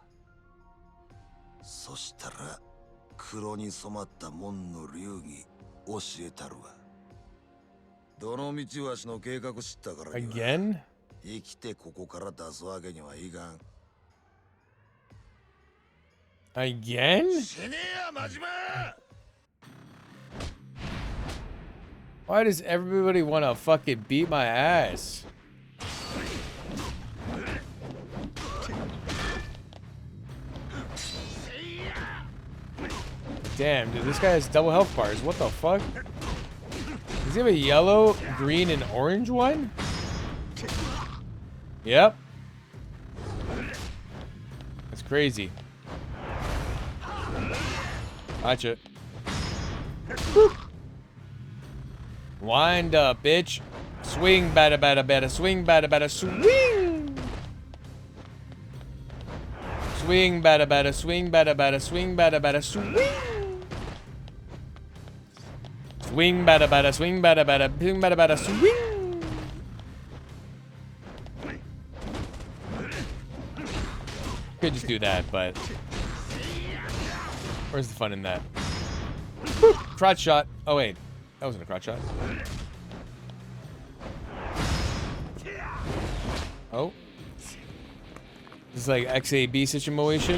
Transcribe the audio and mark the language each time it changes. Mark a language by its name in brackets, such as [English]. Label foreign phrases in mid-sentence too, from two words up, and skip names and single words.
[Japanese] そしたら黒に染まった門の流儀教えたるわ。どの道わしの計画知ったからには [English] Again? [Japanese] 生きてここから出すわけにはいかん。 [English] Again? [Japanese] 死ねや真島。 [English] Why does everybody want to fucking beat my ass? Damn, dude, this guy has double health bars. What the fuck? Does he have a yellow, green, and orange one? Yep. That's crazy. Gotcha. Woo. Wind up, bitch. Swing, bada, bada, bada. Swing, bada, bada. Swing. Swing, bada, bada. Swing, bada, bada. Swing, bada, bada. Swing. Swing, bada, bada. Swing, bada, bada. Swing, bada, bada. Swing. Could just do that, but where's the fun in that? Crotch shot. Oh wait, that wasn't a crotch shot. Oh, this is like XAB situation.